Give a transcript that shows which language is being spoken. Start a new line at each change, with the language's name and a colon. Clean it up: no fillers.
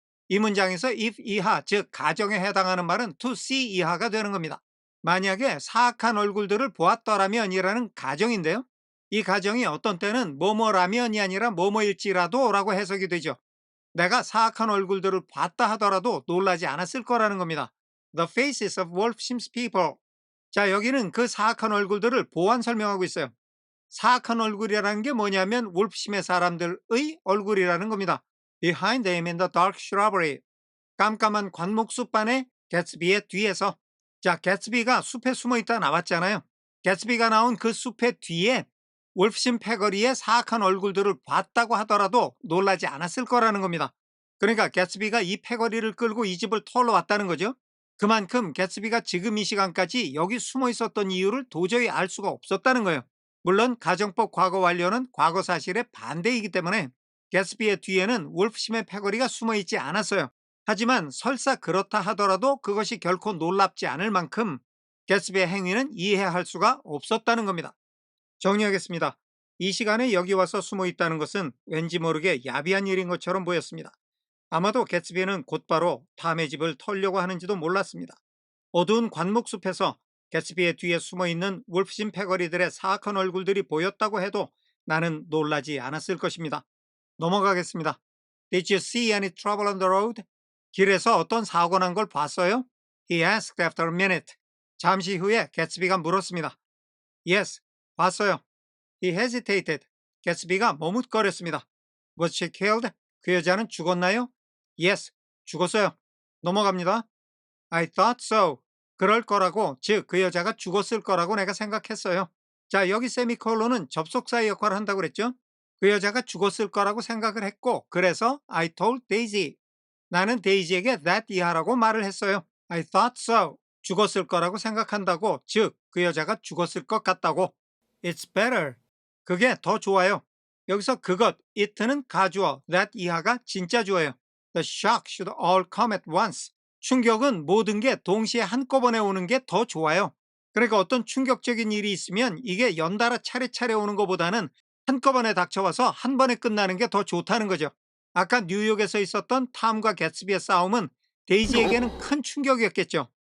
Korean: 이 문장에서 if 이하, 즉 가정에 해당하는 말은 to see 이하가 되는 겁니다. 만약에 사악한 얼굴들을 보았더라면 이라는 가정인데요. 이 가정이 어떤 때는 뭐뭐라면이 아니라 뭐뭐일지라도 라고 해석이 되죠. 내가 사악한 얼굴들을 봤다 하더라도 놀라지 않았을 거라는 겁니다.
English: The faces of Wolfsim's people.
Korean: 자, 여기는 그 사악한 얼굴들을 보완 설명하고 있어요. 사악한 얼굴이라는 게 뭐냐면 wolf심의 사람들의 얼굴이라는 겁니다.
English: Behind them in the dark shrubbery.
Korean: 깜깜한 관목숲반의 개츠비의 뒤에서. 자, 개츠비가 숲에 숨어 있다 나왔잖아요. 개츠비가 나온 그 숲의 뒤에 wolf심 패거리의 사악한 얼굴들을 봤다고 하더라도 놀라지 않았을 거라는 겁니다. 그러니까 개츠비가 이 패거리를 끌고 이 집을 털러 왔다는 거죠. 그만큼 개츠비가 지금 이 시간까지 여기 숨어 있었던 이유를 도저히 알 수가 없었다는 거예요. 물론 가정법 과거 완료는 과거 사실의 반대이기 때문에 개츠비의 뒤에는 wolf심의 패거리가 숨어 있지 않았어요. 하지만 설사 그렇다 하더라도 그것이 결코 놀랍지 않을 만큼 개츠비의 행위는 이해할 수가 없었다는 겁니다. 정리하겠습니다. 이 시간에 여기 와서 숨어 있다는 것은 왠지 모르게 야비한 일인 것처럼 보였습니다. 아마도 개츠비는 곧바로 탐의 집을 털려고 하는지도 몰랐습니다. 어두운 관목숲에서 개츠비의 뒤에 숨어있는 wolf심 패거리들의 사악한 얼굴들이 보였다고 해도 나는 놀라지 않았을 것입니다. 넘어가겠습니다.
English: Did you see any trouble on the road?
Korean: 길에서 어떤 사고 난 걸 봤어요?
English: He asked after a minute.
Korean: 잠시 후에 개츠비가 물었습니다.
English: Yes,
Korean: 봤어요.
English: He hesitated.
Korean: 개츠비가 머뭇거렸습니다.
English: Was she killed?
Korean: 그 여자는 죽었나요?
English: Yes,
Korean: 죽었어요. 넘어갑니다.
English: I thought so.
Korean: 그럴 거라고, 즉 그 여자가 죽었을 거라고 내가 생각했어요. 자, 여기 세미콜론은 접속사의 역할을 한다고 그랬죠? 그 여자가 죽었을 거라고 생각을 했고, 그래서
English: I told Daisy.
Korean: 나는 데이지에게 that 이하라고 말을 했어요.
English: I thought so.
Korean: 죽었을 거라고 생각한다고, 즉 그 여자가 죽었을 것 같다고.
English: It's better.
Korean: 그게 더 좋아요. 여기서 그것, it는 가주어, that 이하가 진짜 주어요.
English: The shock should all come at once.
Korean: 충격은 모든 게 동시에 한꺼번에 오는 게 더 좋아요. 그러니까 어떤 충격적인 일이 있으면 이게 연달아 차례차례 오는 것보다는 한꺼번에 닥쳐와서 한 번에 끝나는 게 더 좋다는 거죠. 아까 뉴욕에서 있었던 탐과 개츠비의 싸움은 데이지에게는 큰 충격이었겠죠.